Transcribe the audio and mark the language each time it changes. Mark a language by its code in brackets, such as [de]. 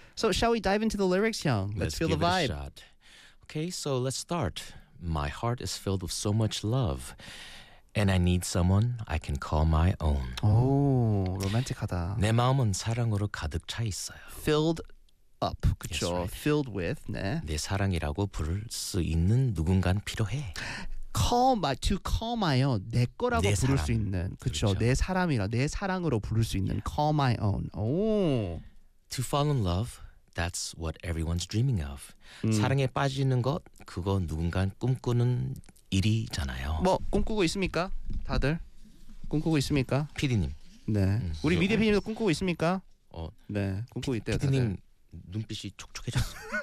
[en] So shall we dive into the lyrics, 형? Let's feel the vibe. Let's give it a shot. Okay, so let's start. My heart is filled with so much love. And I need someone I can call my own. [ko] 오, 로맨틱하다. 내 마음은 사랑으로 가득 차 있어요. [en] Filled up, [ko] 그렇죠. [en] Right. Filled with, [ko] 네. 내 사랑이라고 부를 수 있는 누군간 필요해. [en] To call my own, [ko] 내 거라고 내 부를 사람. 수 있는. 그렇죠. 그렇죠. 내 사람이라, 내 사랑으로 부를 수 있는. [en] Yeah. Call my own. 오. To fall in love, that's what everyone's dreaming of. [ko] 사랑에 빠지는 것, 그거 누군간 꿈꾸는 일이잖아요. 뭐 꿈꾸고 있습니까? 다들 꿈꾸고 있습니까? PD님. 네. 우리 미디어 PD님도 꿈꾸고 있습니까? 네. 꿈꾸고 있대요. PD님 눈빛이 촉촉해졌어.